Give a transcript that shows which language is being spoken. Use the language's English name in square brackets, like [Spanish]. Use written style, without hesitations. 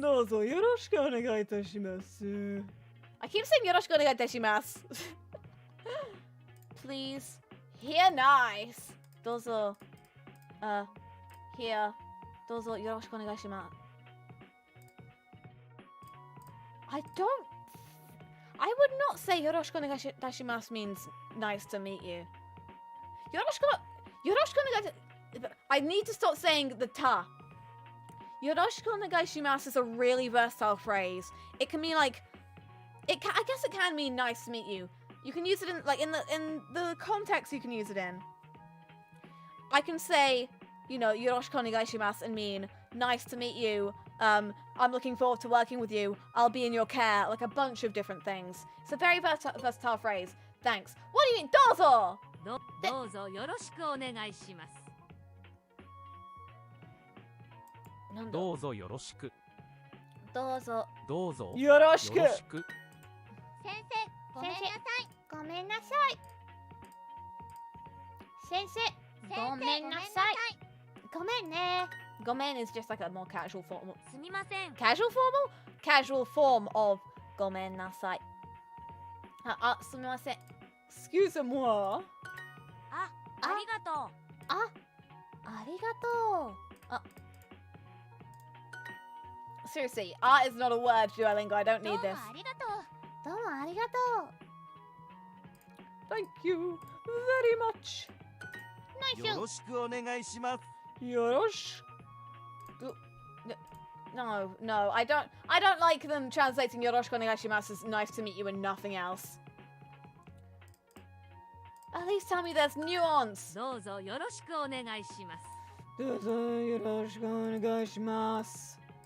[Japanese] どうぞよろしくお願いいたします。 [English] I keep saying [Japanese] よろしくお願いいたします。 [English] Please. Here nice. [Japanese] どうぞ。 [English] Here. [Japanese] どうぞよろしくお願いします。 [English] I would not say [Japanese] よろしくお願いいたします [English] means nice to meet you. [Japanese] よろしくお願い [English] I need to stop saying the ta. [Japanese] よろしくお願いします [English] is a really versatile phrase. It can mean like I guess it can mean nice to meet you. You can use it in the context you can use it in. I can say, you know, [Japanese] よろしくお願いします [English] and mean nice to meet you. I'm looking forward to working with you. I'll be in your care. Like a bunch of different things. It's a very versatile phrase. Thanks. What do you mean? [Japanese] どうぞどうぞよろしくお願いします。なんだどうぞよろしく。どうぞどうぞよろしくよろしく。先生、ごめんなさい。ごめんなさい先生ごめんなさいごめんねごめん [English] is just like a more casual form. [Japanese] すみません。 [English] Casual formal? Casual form of [Japanese] ごめんなさいすみません [French] Excuse-moi [Japanese] ありがとう。ありがとう [English] Seriously, art is not a word, Duolingo. I don't need this. [Japanese] ありがとう。どうもありがとう [English] Thank you very much. [Japanese] よろしくお願いします。よろしく [English] No, I don't like them translating [Japanese] よろしくお願いします [English] as nice to meet you and nothing else. At least tell me there's nuance. [Japanese] どうぞよろしくお願いします。どうぞよろしくお願いします。